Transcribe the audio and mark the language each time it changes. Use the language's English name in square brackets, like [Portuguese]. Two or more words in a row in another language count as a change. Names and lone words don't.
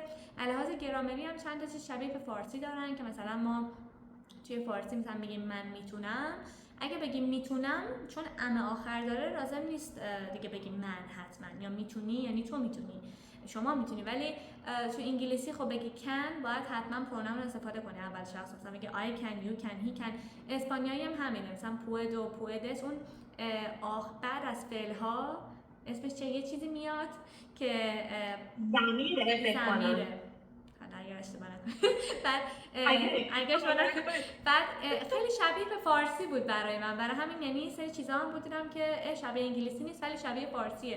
[Persian] لحاظ گرامری هم چند تا چیز شبیه به فارسی دارن که مثلا ما توی فارسی مثلا میگیم من میتونم، اگه بگیم میتونم چون ام آخر داره لازم نیست دیگه بگیم من حتما، یا میتونی یعنی تو میتونی. شما میتونی، ولی تو انگلیسی خب بگی can باید حتما پروناون استفاده کنی اول شخص، مثلا بگی [English] I can, you can, he can. [Persian] اسپانیایی هم همینه، مثلا [Spanish] puedo, puedes، [Persian] اون بعد از فعل ها اسمش چه یه چیزی میاد که ضمیره فکر کنم. ضمیره. اگر اشتباه نکنم. بعد خیلی شبیه به فارسی بود برای من، برای همین یعنی سری چیزا هم بود دیدم که شبیه انگلیسی نیست ولی شبیه فارسیه.